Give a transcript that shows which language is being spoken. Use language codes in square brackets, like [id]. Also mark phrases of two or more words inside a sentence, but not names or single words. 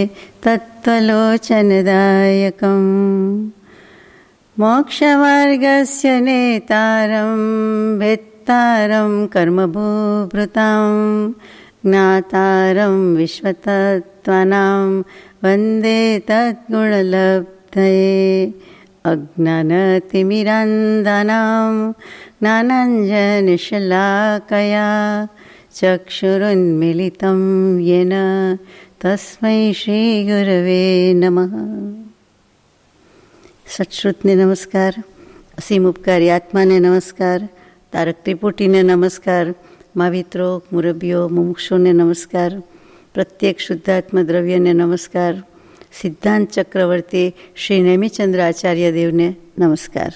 [sa] तत्त्वलोचनदायकम् मोक्षमार्गस्य नेतारं वेत्तारं कर्मभूभृतां ज्ञातारं विश्वतत्त्वानां वन्दे तद्गुणलब्धये अज्ञानतिमिरान्धानां ज्ञानाञ्जनशलाकया चक्षुरुन्मीलितं येन तस्मै श्रीगुरवे नमः. [gu] સત્શ્રુતને નમસ્કાર, અસીમ ઉપકારી આત્માને નમસ્કાર, તારક ત્રિપુટીને નમસ્કાર, મહાવિત્રો, મુરબીઓ, મુમુક્ષોને નમસ્કાર, પ્રત્યેક શુદ્ધાત્મા દ્રવ્યને નમસ્કાર, સિદ્ધાંત ચક્રવર્તી શ્રી નેમિચંદ્ર આચાર્ય દેવને નમસ્કાર.